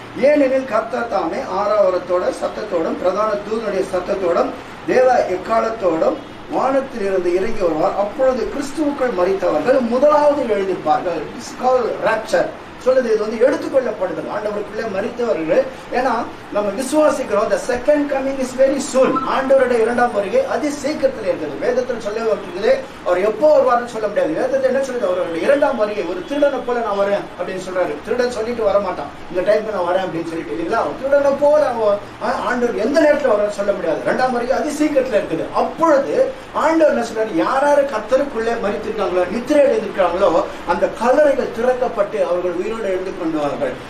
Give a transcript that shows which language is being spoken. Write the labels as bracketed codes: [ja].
[ta] ஏனெனில் கர்த்தர் தாமே ஆரவாரத்தோட சத்தத்தோடும் பிரதான தூதனுடைய சத்தத்தோடும் தேவ எக்காலத்தோடும் வானத்தில் இருந்து இறங்கி வருவார். அப்பொழுது கிறிஸ்துவுக்குள் மரித்தவர்கள் முதலாவது எழுந்திருப்பார்கள். [en] it's called rapture [ta] சொல்லுது. இது வந்து எடுத்துக்கொள்ளப்படுது ஆண்டவருக்குள்ளே மரித்தவர்கள். ஏன்னா நம்ம விசுவாசிக்கிறோம், [en] the second coming is very soon. [ta] ஆண்டவருடைய 2ஆம் வருகை அதி சீக்கிரத்தில் இருக்குது. வேதத்தில் சொல்லப்பட்டிருக்குது, அவர் எப்போ வருவார்னு சொல்ல முடியாது. வேதத்தில் என்ன சொல்லுது, அவருடைய 2ஆம் வருகை ஒரு திருடனை போல நான் வரேன் அப்படின்னு சொல்றாரு. திருடன் சொல்லிட்டு வரமாட்டான், இந்த டைம்க்கு நான் வரேன் அப்படின்னு சொல்லிட்டு இல்லைங்களா. திருடனை போல ஆண்டவர் எந்த நேரத்தில் வரேன்னு சொல்ல முடியாது. 2ஆம் வருகை அதி சீக்கிரத்தில் இருக்குது. அப்பொழுது ஆண்டவர் என்ன சொல்றாரு, யாராரு கர்த்தருக்குள்ளே மரித்திருக்காங்களோ, நித்திரை அடைந்திருக்கிறாங்களோ, அந்த கல்லறைகள் திறக்கப்பட்டு அவர்கள் உயிரோடு எழுந்து கொண்டுவார்கள்.